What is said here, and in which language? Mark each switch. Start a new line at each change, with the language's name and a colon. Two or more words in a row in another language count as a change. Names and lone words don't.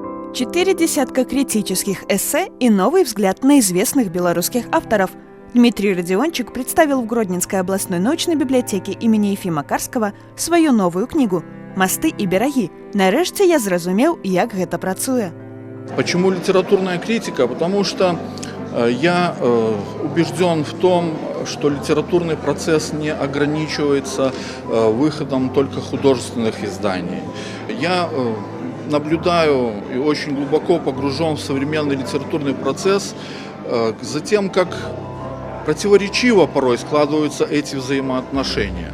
Russian: 4 десятка критических эссе и новый взгляд на известных белорусских авторов. Дмитрий Родиончик представил в Гродненской областной научной библиотеке имени Ефима Карского свою новую книгу «Мосты и бераги».
Belarusian: Нарэшце я зразумеў, як гэта працуе.
Russian: Почему литературная критика? Потому что я убежден в том, что литературный процесс не ограничивается выходом только художественных изданий. Я наблюдаю и очень глубоко погружен в современный литературный процесс за тем, как противоречиво порой складываются эти взаимоотношения.